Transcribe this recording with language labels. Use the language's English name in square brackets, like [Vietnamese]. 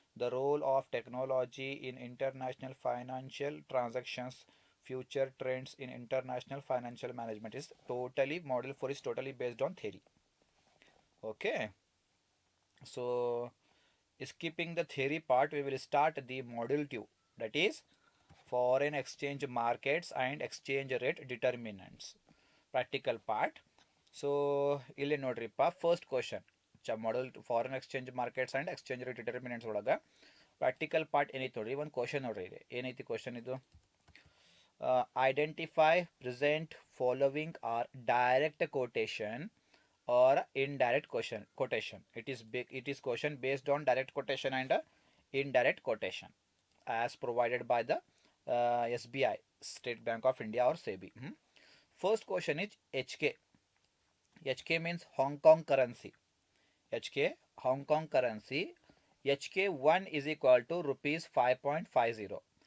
[English] The role of technology in international financial transactions, future trends in international financial management, is totally model 4 is totally based on theory. Okay, so skipping the theory part, we will start the module 2, that is foreign exchange markets and exchange rate determinants, practical part. [Kannada] So ಇಲ್ಲಿ ನೋಡ್ರಿಪ್ಪ first question model foreign exchange markets and exchange rate determinants ಒಳಗೆ practical part ಏನೈತೆ ನೋಡ್ರಿ, ಒಂದು question ನೋಡ್ರಿ ಇಲ್ಲಿ ಏನೈತಿ question ಇದು. [English] Identify present following are direct quotation or indirect quotation. It is question based on direct quotation and indirect quotation as provided by the SBI, State Bank of India, or SEBI. First question is HK. HK means Hong Kong currency. HK, Hong Kong currency. HK1 is equal to rupees 5.50.